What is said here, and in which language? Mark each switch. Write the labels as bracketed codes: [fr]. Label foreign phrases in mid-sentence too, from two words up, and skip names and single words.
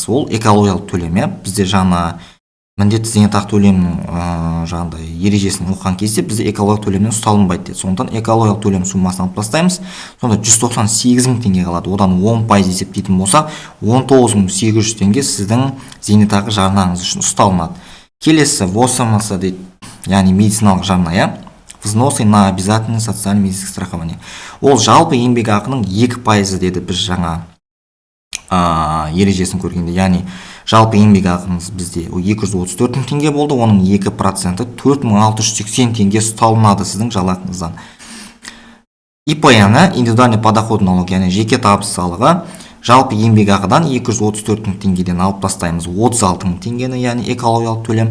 [kk] Ол экологиялық төлем, бізде жаңа міндетті зейнетақы төлемінің жаңағындай ережесін оқыған кезде бізде экологиялық төлемнен ұсталынбайды деді. Сондықтан экологиялық төлем суммасын алып тастаймыз. Сонда 198 мың теңге қалады. Одан 10% есептейтін болсақ, 19.800 теңге сіздің зейнетақы жарнаңыз үшін ұсталынады. Келесі ВОСМС дейді, яғни медициналық жарна, [ru] взносы на обязательное социальное медицинское страхование. [kk] Ол жалпы еңбек ақының 2% деді біз жаңа ережесін көргенде. Яғни жалпы еңбек ақымыз бізде 234 мың теңге болды, оның 2% 4680 теңге ұсталынады сіздің жалақыңыздан. ИП-ны, [ru] индивидуальный подоходный налог, [kk] яғни жеке табыс салығы, жалпы еңбек ақыдан 234 мың теңгеден алып тастаймыз 36 мың теңгені, яғни экологиялық төлем.